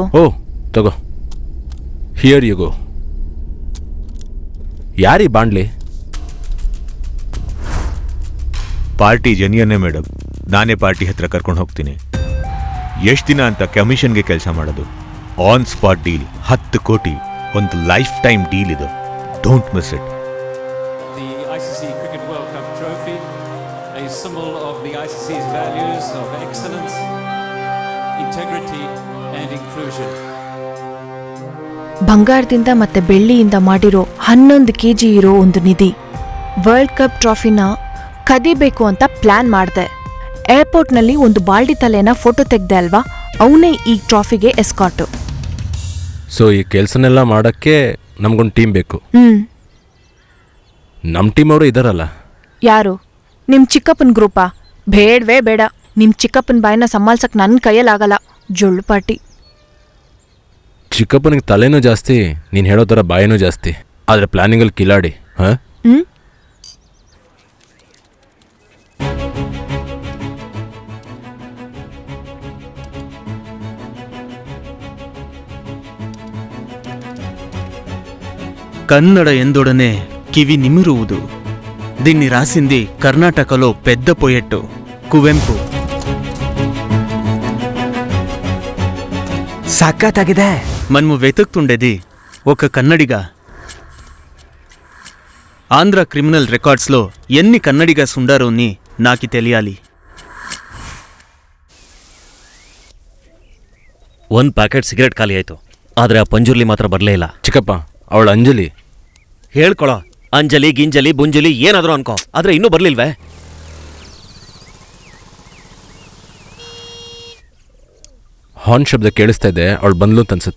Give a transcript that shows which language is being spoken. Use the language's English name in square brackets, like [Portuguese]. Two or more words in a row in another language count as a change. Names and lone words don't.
[Kannada] ಓ ತಗೋ, [English] here you go. [Kannada] ಯಾರಿ ಬಾಂಡ್ಲಿ? ಪಾರ್ಟಿ ಜನಿಯನ್ನೇ ಮೇಡಮ್. ನಾನೇ ಪಾರ್ಟಿ ಹತ್ರ ಕರ್ಕೊಂಡು ಹೋಗ್ತೀನಿ. ಎಷ್ಟು ದಿನ ಅಂತ ಕಮಿಷನ್ಗೆ ಕೆಲಸ ಮಾಡೋದು? [English] on spot deal, [Kannada] 10 ಕೋಟಿ, ಒಂದು [English] life time deal [Kannada] ಇದು. [English] Don't miss it. The ICC Cricket World Cup trophy, a symbol of the ICC's values of excellence, integrity and inclusion. [Kannada] ಬಂಗಾರದಿಂದ ಮತ್ತೆ ಬೆಳ್ಳಿಯಿಂದ ಮಾಡಿರೋ 11 kg ಇರೋ ಒಂದು ನಿಧಿ. ವರ್ಲ್ಡ್ ಕಪ್ ಟ್ರಾಫಿನ ಕದಿಬೇಕು ಅಂತ ಪ್ಲಾನ್ ಮಾಡ್ದೆ. ಏರ್ಪೋರ್ಟ್ನಲ್ಲಿ ಒಂದು ಬಾಲ್ಡಿ ತಲೆನ ಫೋಟೋ ತೆಗ್ದೆ ಅಲ್ವಾ, ಅವನೇ ಈ ಟ್ರಾಫಿಗೆ ಎಸ್ಕಾಟು. ಸೊ ಈ ಕೆಲಸನೆಲ್ಲ ಮಾಡಕ್ಕೆ ನಮ್ಗೊಂದು ಟೀಮ್ ಬೇಕು. ನಮ್ಮ ಟೀಮ್ ಅವರು ಇದಾರಲ್ಲ. ಯಾರು? ನಿಮ್ ಚಿಕ್ಕಪ್ಪನ ಗ್ರೂಪಾ? ಬೇಡವೇ ಬೇಡ. ನಿಮ್ ಚಿಕ್ಕಪ್ಪನ ಬಾಯಿನ ಸಂಭಾಳ್ಸಕ್ ನನ್ನ ಕೈಯಲ್ಲಾಗಲ್ಲ. ಜೊಳ್ಳು ಪಾರ್ಟಿ. ಚಿಕ್ಕಪ್ಪನಿಗೆ ತಲೆನೂ ಜಾಸ್ತಿ, ನೀನು ಹೇಳೋ ಥರ ಬಾಯಿನೂ ಜಾಸ್ತಿ. ಆದರೆ ಪ್ಲಾನಿಂಗಲ್ಲಿ ಕಿಲಾಡಿ. ಹಾಂ, ಕನ್ನಡ ಎಂದೊಡನೆ ಕಿವಿ ನಿಮಿರುವುದು. [Telugu] దీన్ని రాసింది కర్ణాటకలో పెద్ద పోయెట్టు కువెంపు. [Kannada] సక్కತ್ತಾಗಿದೆ. [Telugu] మనము వెతుకుతుండేది ఒక కన్నడిగా. ఆంధ్ర క్రిమినల్ రికార్డ్స్లో ఎన్ని కన్నడిగాస్ ఉండారోని నాకి తెలియాలి. [Kannada] 1 ಪ್ಯಾಕೆಟ್ ಸಿಗರೇಟ್ ಖಾಲಿ ಆಯ್ತು. ಆದ್ರೆ ಆ ಪಂಜುರ್ಲಿ ಮಾತ್ರ ಬರಲೇ ಇಲ್ಲ. ಚಿಕ್ಕಪ್ಪ, ಅವಳು ಅಂಜಲಿ. ಹೇಳ್ಕೊಳ, ಅಂಜಲಿ ಗಿಂಜಲಿ ಬುಂಜಲಿ ಏನಾದರೂ ಅನ್ಕೋ, ಆದ್ರೆ ಇನ್ನೂ ಬರ್ಲಿಲ್ವೇ? ಹಾರ್ನ್ ಶಬ್ದ ಕೇಳಿಸ್ತಾ ಇದೆ, ಅವಳು ಬಂದ್ಲು ಅಂತ ಅನ್ಸುತ್ತೆ.